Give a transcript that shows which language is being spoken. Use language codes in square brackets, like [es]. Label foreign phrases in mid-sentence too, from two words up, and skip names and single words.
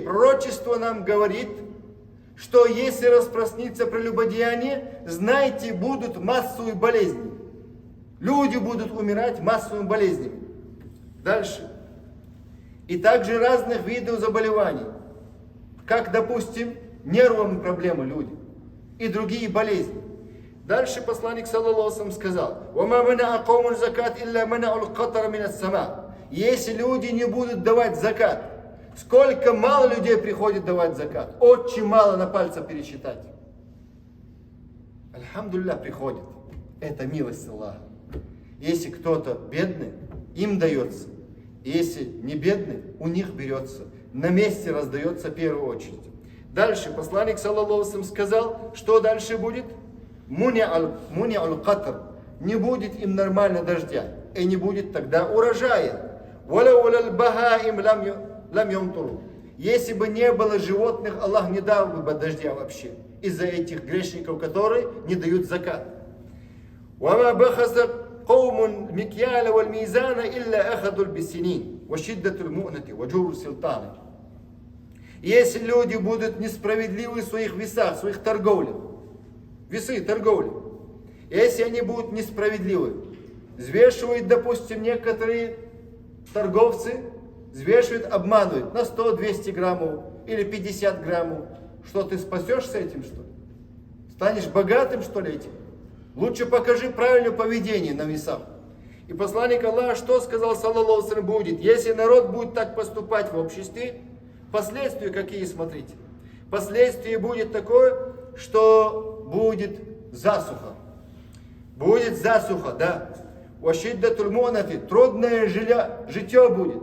[ru] Пророчество нам говорит, что если распространится прелюбодеяние, знайте, будут массовые болезни. Люди будут умирать массовыми болезнями. Дальше. И также разных видов заболеваний. Как, допустим, нервные проблемы люди. И другие болезни. Дальше посланник, [ar] صلى الله عليه وسلم, сказал, «وما منع قوم الزكاة إلا منعوا القطر من السماء». [ru] Если люди не будут давать закат, сколько мало людей приходит давать закат? Очень мало, на пальцах пересчитать. Альхамдулилля, приходит. Это милость Аллаха. Если кто-то бедный, им дается. Если не бедный, у них берется. На месте раздается в первую очередь. Дальше посланник, [ar] صلى الله عليه وسلم, [ru] сказал, что дальше будет? [ar] منعوا القطر. [ru] Не будет им нормально дождя. и не будет тогда урожая. Если бы не было животных, Аллах не дал бы дождя вообще. Из-за этих грешников, которые не дают закат. [ar] قوم المكيال والميزان إلا أخذوا بالسنين وشدة المؤنة وجور السلطان. [ru] Если люди будут несправедливы в своих весах, в своих торговлях, весы торговли, если они будут несправедливы, взвешивают, допустим, некоторые торговцы, взвешивают, обманывают на 100-200 граммов или 50 граммов, что ты спасешься этим, что ли? Станешь богатым, что ли, этим? Лучше покажи правильное поведение на весах. И посланник Аллаха что сказал, [ar] صلى الله عليه وسلم, [ru] будет? Если народ будет так поступать в обществе, последствия какие, смотрите. Последствия будет такое, что будет засуха. Будет засуха, да. [ar] وشدة المؤنة, [ru] трудное житье будет.